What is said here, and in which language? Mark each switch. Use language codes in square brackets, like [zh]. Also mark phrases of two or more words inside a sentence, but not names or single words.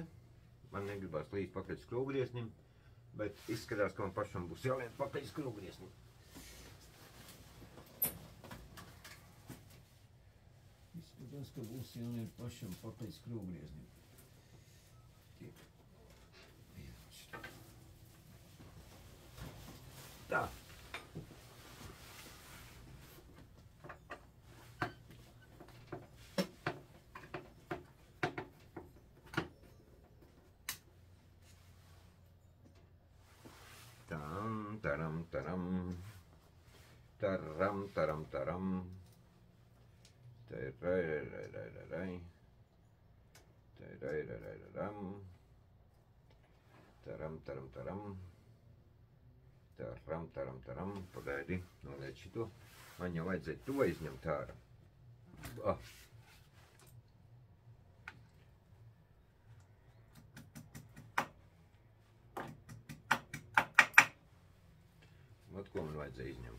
[lv] Man negribās līdz pakaļ skrūvgrieznim, bet izskatās, ka man pašam būs jāliek pakaļ skrūvgrieznim. Izskatās, ka būs jāniet pašam pakaļ skrūvgrieznim. Tiek. Tā. Taram, taram. Taram, taram, taram. Tarai. Taram, taram, taram. Taram, taram, taram. Pagaidi, noliec šito. Man jau vajadzēja to izņemt ārā. Ot, ko man vajadzēja izņemt?